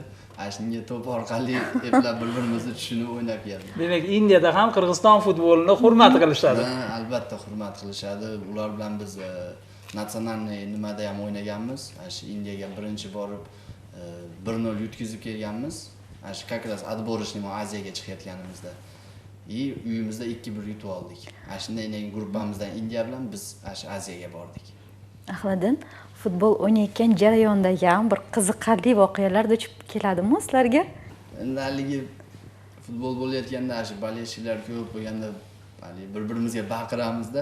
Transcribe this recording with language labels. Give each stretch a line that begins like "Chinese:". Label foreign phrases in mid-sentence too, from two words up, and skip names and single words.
Uzbek: Shunga to'p orqali eplab bir-birimizni tushunib o'ynab keldik. Demak, Indiyada ham Qirg'iziston futbolini hurmat qilishadi. Albatta hurmat qilishadi. Ular bilan biz natsionalniy nimada ham o'ynaganmiz. Indiyaga birinchi borib 1-0 yutkazib kelganmiz.
Russian: Как раз отборочный
Uzbek: Aziyaga chiqayotganimizda. Uyimizda 2-1 yutib oldik. Shunday gruppamizdan Indiya bilan biz Aziyaga bordik. Ahmadin, futbol o'ynayotgan jarayondagi ham bir qiziqarli voqealar duch keladimi sizlarga? Endi haligi futbol bo'layotganda bolельщиклар ko'p bo'lganda bir-birimizga baqiramizda.